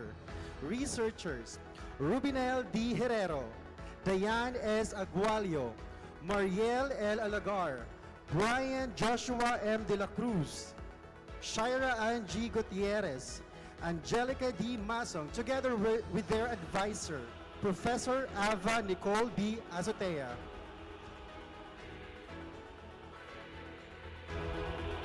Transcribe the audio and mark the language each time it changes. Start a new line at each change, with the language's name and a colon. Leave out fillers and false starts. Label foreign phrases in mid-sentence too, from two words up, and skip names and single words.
English: Researchers, Rubinel D. Herrero, Diane S. Agualio, Mariel L. Alagar, Brian Joshua M. De La Cruz, Shira Ann G. Gutierrez, Angelica D. Masong, together with their advisor, Professor Ava Nicole B. Azotea.